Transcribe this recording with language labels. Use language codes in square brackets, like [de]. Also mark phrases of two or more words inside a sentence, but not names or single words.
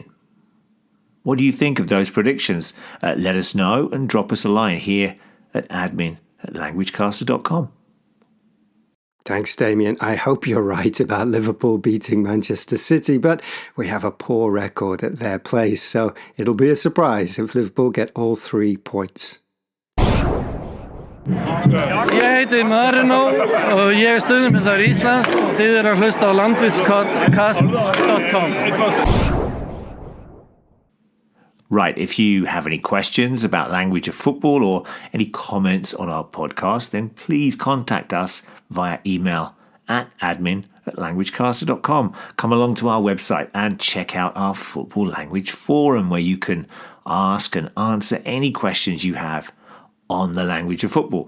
[en] What do you think of those predictions? Let us know and drop us a line here at admin@languagecaster.com. Thanks, Damien. I hope you're right about Liverpool beating Manchester City, but we have a poor record at their place, so it'll be a surprise if Liverpool get all 3 points. [is] Ég heiti Marino og ég stuðningsmaður Íslands og þið að hlusta á languagecast.com. [en] Right, if you have any questions about language of football or any comments on our podcast, then please contact us via email at admin@languagecaster.com. Come along to our website and check out our football language forum where you can ask and answer any questions you have on the language of football.